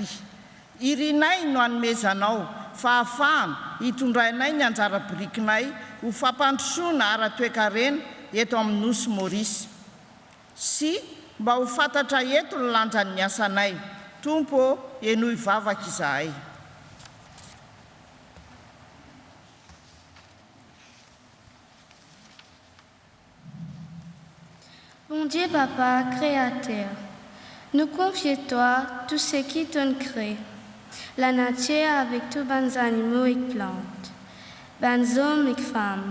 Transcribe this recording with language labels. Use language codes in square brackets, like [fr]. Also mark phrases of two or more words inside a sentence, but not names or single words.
[mg] Irinay no hanomezanao fa ahafahana hitondrainay ny anjara birikinay ho fampandrosoana ara-toekarena eto amin'ny Nosy Maurice. Sy mba ho fantatra eto ny lanjan'ny asanay. Tompo, enoy vavaka izahay. [fr] Bon Dieu, Papa, Créateur, nous confions toi tout ce qui t'ont créé, la nature avec tous les animaux et plantes, les hommes et femmes.